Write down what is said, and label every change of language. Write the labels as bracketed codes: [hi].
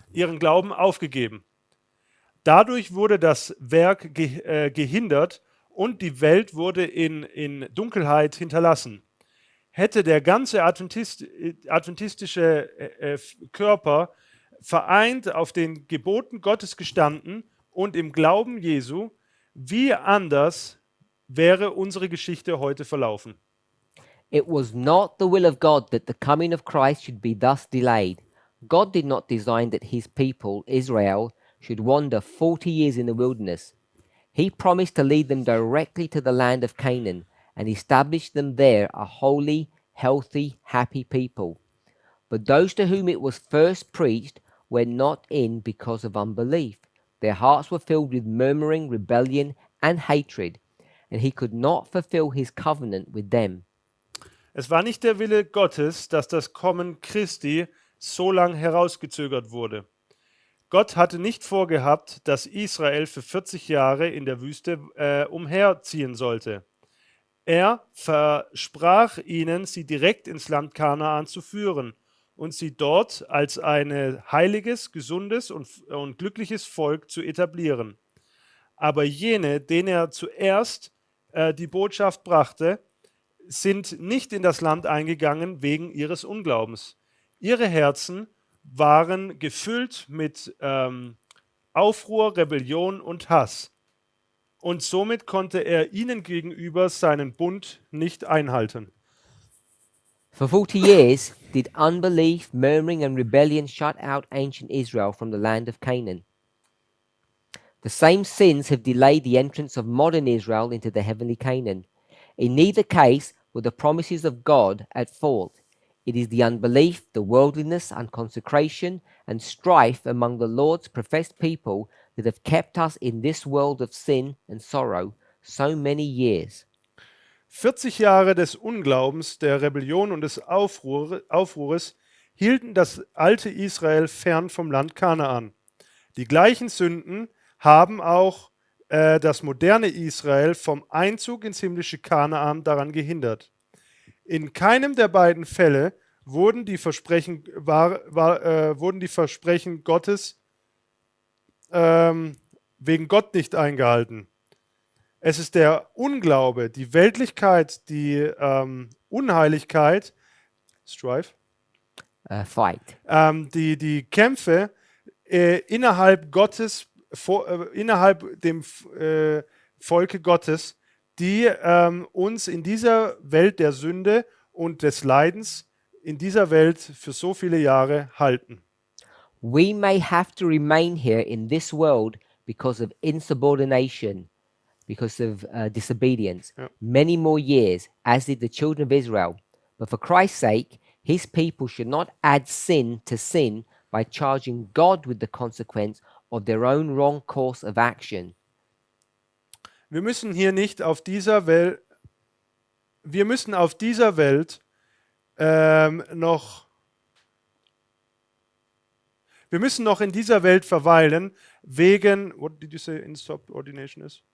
[de] ihren Glauben aufgegeben. Dadurch wurde das Werk gehindert und die Welt wurde in Dunkelheit hinterlassen. Hätte der ganze adventistische Körper vereint auf den Geboten Gottes gestanden und im Glauben Jesu, wie anders wäre unsere Geschichte heute verlaufen. [en] It was not the will of God that the coming of Christ should be thus delayed. God did not design that his people, Israel, should wander 40 years in the wilderness. He promised to lead them directly to the land of Canaan and establish them there a holy, healthy, happy people. But those to whom it was first preached went not in because of unbelief. Their hearts were filled with murmuring, rebellion, and hatred, and he could not fulfill his covenant with them. [de] Es war nicht der Wille Gottes, dass das Kommen Christi so lang herausgezögert wurde. Gott hatte nicht vorgehabt, dass Israel für 40 Jahre in der Wüste umherziehen sollte. Er versprach ihnen, sie direkt ins Land Kanaan zu führen und sie dort als ein heiliges, gesundes und glückliches Volk zu etablieren. Aber jene, denen er zuerst die Botschaft brachte, sind nicht in das Land eingegangen wegen ihres Unglaubens. Ihre Herzen waren gefüllt mit Aufruhr, Rebellion und Hass. Und somit konnte er ihnen gegenüber seinen Bund nicht einhalten. [en] For 40 years did unbelief, murmuring, and rebellion shut out ancient Israel from the land of Canaan. The same sins have delayed the entrance of modern Israel into the heavenly Canaan. In neither case were the promises of God at fault. It is the unbelief, the worldliness, unconsecration, and strife among the Lord's professed people that have kept us in this world of sin and sorrow so many years. [de] 40 Jahre des Unglaubens, der Rebellion und des Aufruhres hielten das alte Israel fern vom Land Kanaan. Die gleichen Sünden haben auch das moderne Israel vom Einzug ins himmlische Kanaan daran gehindert. In keinem der beiden Fälle wurden die Versprechen Gottes wegen Gott nicht eingehalten. Es ist der Unglaube, die Weltlichkeit, die Unheiligkeit, Strife, [en] Fight. [de] die Kämpfe innerhalb Gottes, innerhalb dem Volke Gottes, die uns in dieser Welt der Sünde und des Leidens in dieser Welt für so viele Jahre halten. [en] We may have to remain here in this world because of insubordination, because of disobedience, [de] Ja. [en] many more years, as did the children of Israel. But for Christ's sake, his people should not add sin to sin by charging God with the consequence of their own wrong course of action. [de] Wir müssen hier nicht auf dieser Welt, wir müssen auf dieser Welt noch in dieser Welt verweilen wegen, [en] what did you say insubordination is?